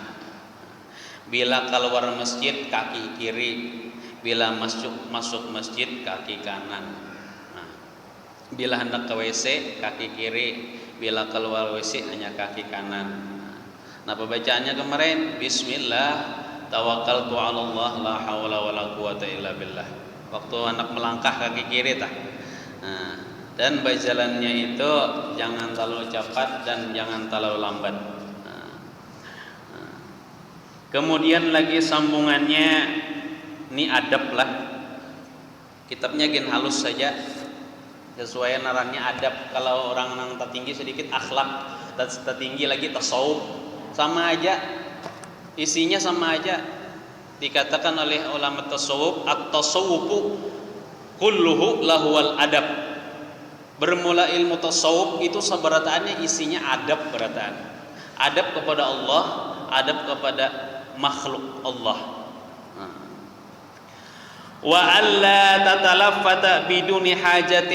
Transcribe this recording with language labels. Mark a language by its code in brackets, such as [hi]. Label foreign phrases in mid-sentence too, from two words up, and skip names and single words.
[bjn] Bila keluar masjid kaki kiri. Bila masuk masjid kaki kanan. Bila hendak ke WC kaki kiri. Bila keluar WC hanya kaki kanan. Nah, pembacaannya kemarin [ar] بسم الله توكلت على الله لا حول ولا قوة إلا بالله. [bjn] Waktu anak melangkah kaki kiri tah. Dan bajalannya itu jangan terlalu cepat dan jangan terlalu lambat. Kemudian lagi sambungannya, ini adab lah. Kitabnya gen halus saja, sesuai narannya adab. Kalau orang tertinggi sedikit akhlak, dan tertinggi lagi tasawuf, sama aja isinya, sama aja. Dikatakan oleh ulama tasawuf, [ar] التصوف كله لهو الأدب. [bjn] Bermula ilmu tasawuf itu seberataannya isinya adab, berataan adab kepada Allah, adab kepada makhluk Allah. [ar] وألا تتلفت بدون حاجة.